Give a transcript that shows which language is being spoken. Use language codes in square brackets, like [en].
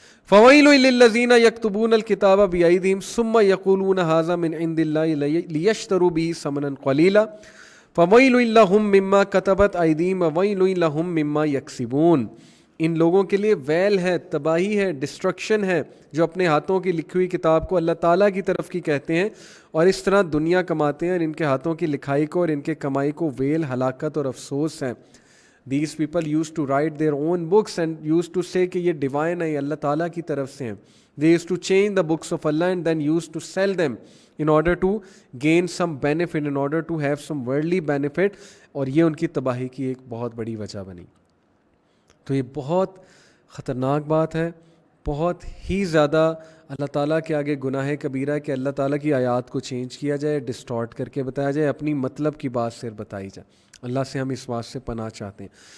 [ar] فَوَيْلٌ لِّلَّذِينَ يَكْتُبُونَ الْكِتَابَ بِأَيْدِيهِمْ ثُمَّ يَقُولُونَ هَٰذَا مِنْ عِندِ اللَّهِ لِيَشْتَرُوا بِهِ ثَمَنًا قَلِيلًا فَوَيْلٌ لَّهُم مِّمَّا كَتَبَتْ أَيْدِيهِمْ وَوَيْلٌ لَّهُم مِّمَّا يَكْسِبُونَ. [ur] ان لوگوں کے لیے ویل ہے, تباہی ہے, ڈسٹرکشن ہے, جو اپنے ہاتھوں کی لکھی ہوئی کتاب کو اللہ تعالیٰ کی طرف کی کہتے ہیں اور اس طرح دنیا کماتے ہیں, اور ان کے ہاتھوں کی لکھائی کو اور ان کے کمائی کو ویل, ہلاکت اور افسوس ہے. [en] These people used to write their own books and used to say [ur] کہ یہ ڈیوائن ہے, یہ اللہ تعالیٰ کی طرف سے ہیں. [en] They used to change the books of Allah and then used to sell them in order to gain some benefit, in order to have some worldly benefit, [ur] اور یہ ان کی تباہی کی ایک بہت بڑی وجہ بنی. تو یہ بہت خطرناک بات ہے, بہت ہی زیادہ اللہ تعالیٰ کے آگے گناہ کبیرہ ہے کہ اللہ تعالیٰ کی آیات کو چینج کیا جائے, ڈسٹارٹ کر کے بتایا جائے, اپنی مطلب کی بات سے بتائی جائے. اللہ سے ہم اس بات سے پناہ چاہتے ہیں.